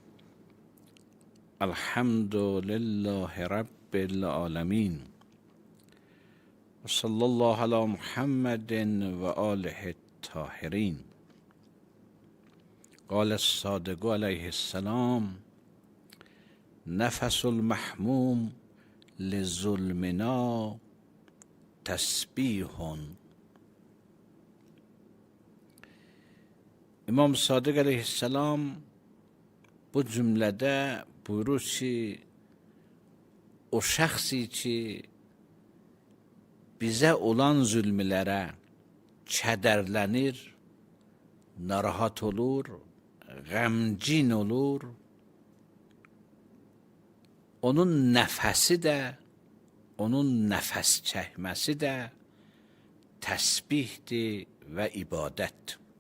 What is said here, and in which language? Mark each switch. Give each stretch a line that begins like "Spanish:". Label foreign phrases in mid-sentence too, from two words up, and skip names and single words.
Arabic: الحمد لله رب العالمین و صلی الله علی محمد و آله الطاهرین. قال الصادق علیه السلام: نفس المحموم لظلمنا تسبیح.
Azerbaijani: İmam Sadiq əleyhissalam bu cümlədə buyurur ki, o şəxsi ki, bizə olan zülmlərə kədərlənir, narahat olur, qəmgin olur, onun nəfəsi də, onun nəfəs çəkməsi də təsbihdir və ibadətdir.